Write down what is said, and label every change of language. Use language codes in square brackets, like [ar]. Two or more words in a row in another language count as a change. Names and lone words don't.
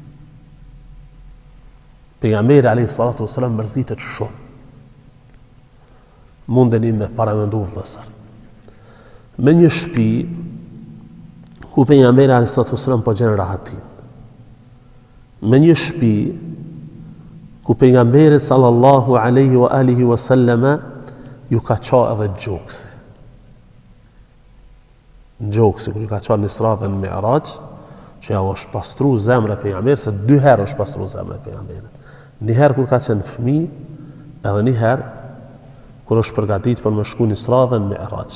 [sq] Pejgamberi [ar] عليه الصلاة والسلام [sq] mërzitet shumë. Mundeni me paramendu vëllezër. Me një shtëpi ku pejgamberi [ar] عليه الصلاة والسلام [sq] po gjen rahatin. Me një shtëpi ku pejgamberi [ar] صلى الله عليه وعلى آله وسلم [sq] ju ka qa edhe gjoksi. Në gjoksi, kur ju ka qa në Isra dhe në Mi'raj, që ja është pastru zemre pejgamberi, se 2 herë është pastru zemre pejgamberi. Një herë kur ka qenë fëmi, edhe një herë kur është përgatit për me shku në Isra dhe në Mi'raj.